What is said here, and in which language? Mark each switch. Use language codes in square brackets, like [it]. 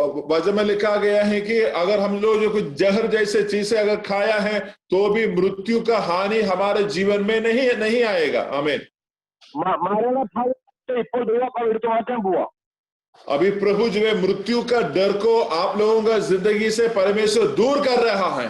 [hi] वचन में लिखा गया है कि अगर हम लोग जो कुछ जहर जैसे चीजें अगर खाया है तो भी मृत्यु का हानि हमारे जीवन में नहीं आएगा. आमीन. [ml] മരണഫലത്തെ ഇപ്പോൾ ദൈവം എടുത്തു മാറ്റാൻ പോവാ. [hi] अभी प्रभु जो है मृत्यु का डर को आप लोगों का जिंदगी से परमेश्वर दूर कर रहा है।